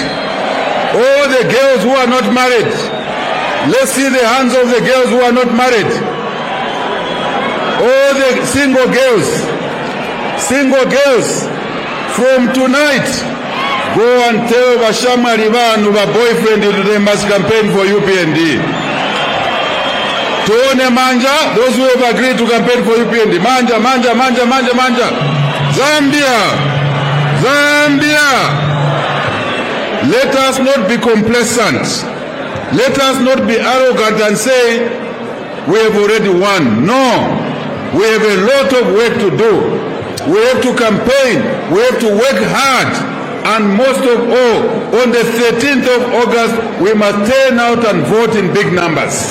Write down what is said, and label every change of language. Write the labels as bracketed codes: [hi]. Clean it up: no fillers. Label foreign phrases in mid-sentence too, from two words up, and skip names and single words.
[en] All the girls who are not married, let's see the hands of the girls who are not married. All the single girls, from tonight, go and tell Bashama Rivan of a boyfriend that they must campaign for UPND. [bem] Tuone manja, [en] those who have agreed to campaign for UPND. [bem] Manja, manja, manja, manja, manja. [en] Zambia, Zambia. Let us not be complacent. Let us not be arrogant and say we have already won. No. We have a lot of work to do. We have to campaign. We have to work hard And most of all, on the 13th of August, we must turn out and vote in big numbers.